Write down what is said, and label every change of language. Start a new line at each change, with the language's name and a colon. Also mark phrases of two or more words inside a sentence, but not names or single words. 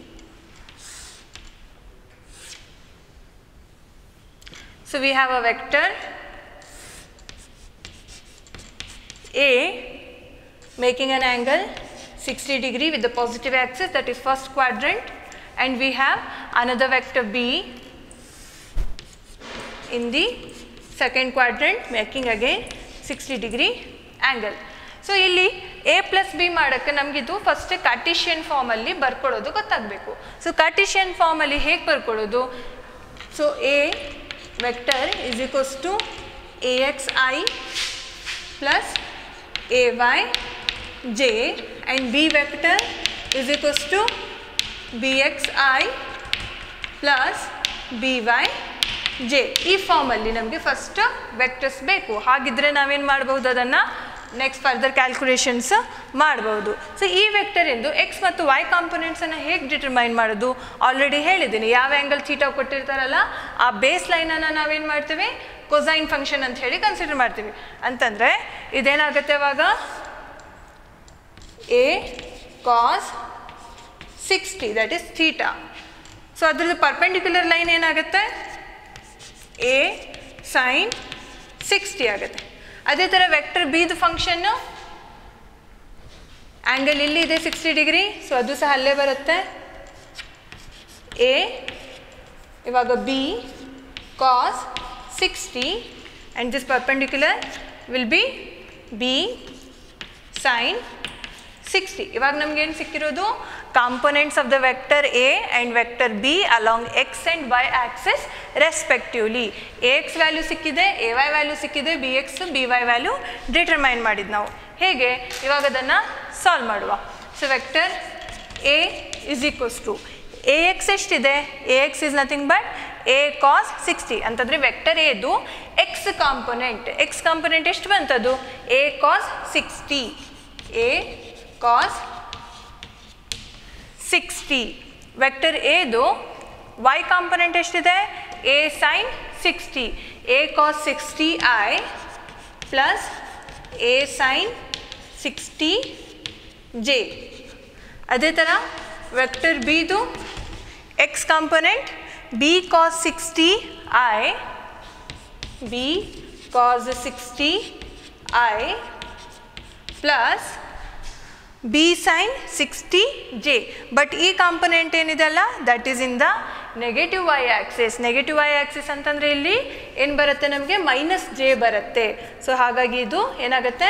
English: So we have a vector A making an angle 60 degree with the positive axis, that is first quadrant, and we have another vector B in the second quadrant making again 60 degree angle.
Kannada: So ಇಲ್ಲಿ
English: A plus B
Kannada: ಮಾಡಕ್ಕೆ ನಮಗಿದು
English: first Cartesian form
Kannada: ಅಲ್ಲಿ ಬರ್ಕೊಳ್ಳೋದು ಗೊತ್ತಾಗಬೇಕು. ಸೊ
English: Cartesian form
Kannada: ಅಲ್ಲಿ ಹೇಗೆ ಬರ್ಕೊಳ್ಳೋದು?
English: ಸೊ A vector is equals to AXI plus AYJ and B vector is equals to BXI plus BYJ.
Kannada: ಈ ಫಾರ್ಮ್ ಅಲ್ಲಿ ನಮಗೆ
English: first vectors
Kannada: ಬೇಕು. ಹಾಗಿದ್ರೆ ನಾವೇನು ಮಾಡಬಹುದು? ಅದನ್ನು
English: next further calculations
Kannada: ಮಾಡಬಹುದು. ಸೊ ಈ ವೆಕ್ಟರ್ ಎಂದು ಎಕ್ಸ್ ಮತ್ತು ವೈ ಕಾಂಪೊನೆಂಟ್ಸನ್ನು ಹೇಗೆ ಡಿಟರ್ಮೈನ್ ಮಾಡೋದು? ಆಲ್ರೆಡಿ ಹೇಳಿದ್ದೀನಿ. ಯಾವ
English: angle theta
Kannada: ಕೊಟ್ಟಿರ್ತಾರಲ್ಲ ಆ ಬೇಸ್ ಲೈನನ್ನು ನಾವೇನು ಮಾಡ್ತೀವಿ?
English: cosine function
Kannada: ಅಂತ ಹೇಳಿ ಕನ್ಸಿಡರ್ ಮಾಡ್ತೀವಿ. ಅಂತಂದರೆ ಇದೇನಾಗುತ್ತೆ ಅವಾಗ? A cos 60,
English: that is theta.
Kannada: ಸೊ ಅದ್ರದ್ದು
English: perpendicular line
Kannada: ಏನಾಗುತ್ತೆ? A sin 60 ಆಗುತ್ತೆ. ಅದೇ ಥರ ವೆಕ್ಟರ್ ಬಿದು ಫಂಕ್ಷನ್ನು ಆ್ಯಂಗಲ್ ಇಲ್ಲಿ ಇದೆ 60 ಡಿಗ್ರಿ, ಸೊ ಅದು ಸಹ ಅಲ್ಲೇ ಬರುತ್ತೆ.
English: A ಇವಾಗ B cos 60 and this perpendicular will be B sin 60.
Kannada: ಇವಾಗ ನಮ್ಗೆ ಏನು ಸಿಕ್ಕಿರೋದು?
English: components of the vector A and vector B along x and y axis respectively.
Kannada: AX ವ್ಯಾಲ್ಯೂ ಸಿಕ್ಕಿದೆ, AY ವ್ಯಾಲ್ಯೂ ಸಿಕ್ಕಿದೆ, BX BY
English: value determine
Kannada: ಮಾಡಿದ್ದು ನಾವು. ಹೇಗೆ? ಇವಾಗ ಅದನ್ನು ಸಾಲ್ವ್ ಮಾಡುವ. ಸೊ
English: vector A is equals to AX
Kannada: ಎಷ್ಟಿದೆ?
English: AX is nothing but A cos 60
Kannada: ಅಂತಂದರೆ ವೆಕ್ಟರ್ ಎದು
English: x component
Kannada: ಎಷ್ಟು ಬಂತದು? A cos 60. A cos 60. ವೆಕ್ಟರ್ ಎದು y ಕಾಂಪೊನೆಂಟ್ ಎಷ್ಟಿದೆ? a sin 60, a cos 60i ಪ್ಲಸ್ a sin 60j. ಅದೇ ಥರ ವೆಕ್ಟರ್ ಬಿದು x ಕಾಂಪೊನೆಂಟ್ b cos 60i, b cos 60i ಪ್ಲಸ್ b sin 60j. ಬಟ್ ಈ ಕಾಂಪೊನೆಂಟ್ ಏನಿದೆ ಅಲ್ಲ,
English: that is in the negative y axis. negative y axis
Kannada: ಅಂತಂದರೆ ಇಲ್ಲಿ ಏನು ಬರುತ್ತೆ ನಮಗೆ?
English: minus j
Kannada: ಬರುತ್ತೆ. ಸೊ ಹಾಗಾಗಿ ಇದು ಏನಾಗುತ್ತೆ?